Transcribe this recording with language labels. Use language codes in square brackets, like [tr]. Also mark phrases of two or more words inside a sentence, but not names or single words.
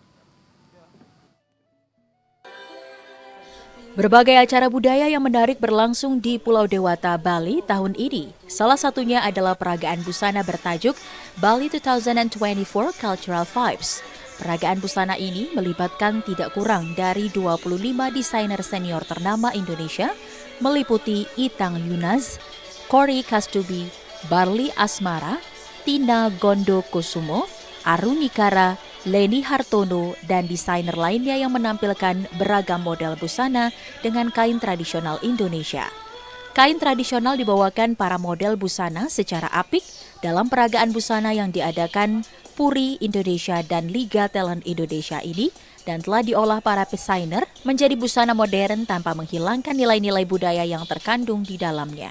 [id] Berbagai acara budaya yang menarik berlangsung di Pulau Dewata, Bali tahun ini. Salah satunya adalah peragaan busana bertajuk Bali 2024 Cultural Vibes. Peragaan busana ini melibatkan tidak kurang dari 25 desainer senior ternama Indonesia, meliputi Itang Yunaz, Corey Kastubi, Barli Asmara, Tina Gondo Kusumo, Arunikara, Leni Hartono, dan desainer lainnya yang menampilkan beragam model busana dengan kain tradisional Indonesia. Kain tradisional dibawakan para model busana secara apik dalam peragaan busana yang diadakan Puri Indonesia dan Liga Talent Indonesia ini dan telah diolah para desainer menjadi busana modern tanpa menghilangkan nilai-nilai budaya yang terkandung di dalamnya.